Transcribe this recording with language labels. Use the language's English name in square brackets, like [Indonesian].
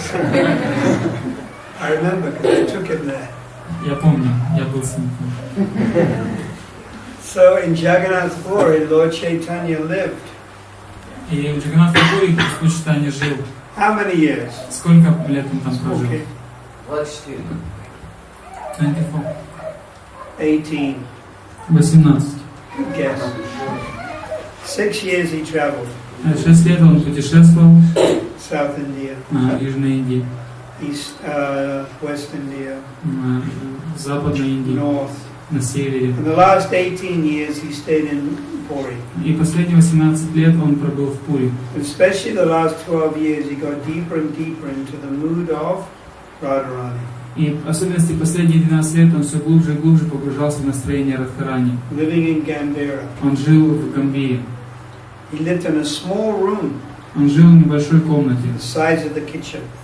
[English] I remember because I took him there. [Russian] Я помню, я был с ним. [English] So in Jagannath Puri, Lord Chaitanya lived. [Russian] И в Джаганнатх-Пури Господь Чайтаньи жил. [English] How many years? [Russian] Сколько лет он там прожил? [English] Okay. 24. 18. 18. Guess. 6 years he traveled. [Russian] 6 лет он путешествовал [English] South India, [Russian] в Южной Индии, [English] East, West India, [Russian] Западной Индии, [English] North. [Russian] на севере. [English] In the last 18 years he stayed in Puri. [Russian] И последние 18 лет он пробыл в Пури. [English] Especially the last 12 years he got deeper and deeper into the mood of Radharani. [Russian] И в особенности последние 12 лет он все глубже и глубже погружался в настроение Радхарани. [English] Living in Gambhira. [Russian] Он жил в Гамбире. [English] He lived in a small room, [Russian] Он жил в небольшой комнате, [English] the size of the kitchen.